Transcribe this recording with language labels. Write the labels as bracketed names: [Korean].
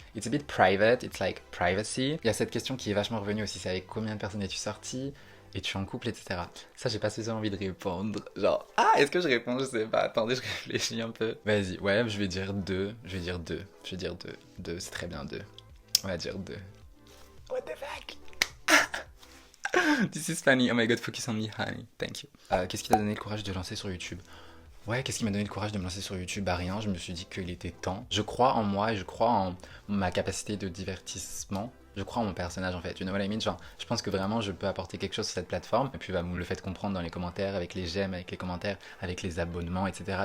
[English] It's a bit private, it's like privacy. [French] Il y a cette question qui est vachement revenue aussi, c'est avec combien de personnes es-tu sorti? Es-tu en couple, etc. Ça, j'ai pas spécialement envie de répondre. Genre, ah, est-ce que je réponds? Je sais pas. Attendez, je réfléchis un peu. Vas-y, ouais, je vais dire deux. Je vais dire deux. Je vais dire deux. Deux, c'est très bien deux. On va dire deux. [English] What the fuck? This is funny. Oh my god, focus on me, honey. Thank you. [French] Qu'est-ce qui t'a donné le courage de lancer sur YouTube? Ouais, qu'est-ce qui m'a donné le courage de me lancer sur YouTube? Bah rien, je me suis dit qu'il était temps. Je crois en moi et je crois en ma capacité de divertissement. Je crois en mon personnage en fait, [English] you know what I mean? [French] Genre, je pense que vraiment je peux apporter quelque chose sur cette plateforme et puis bah, vous me le faites comprendre dans les commentaires, avec les j'aime, avec les commentaires, avec les abonnements, etc.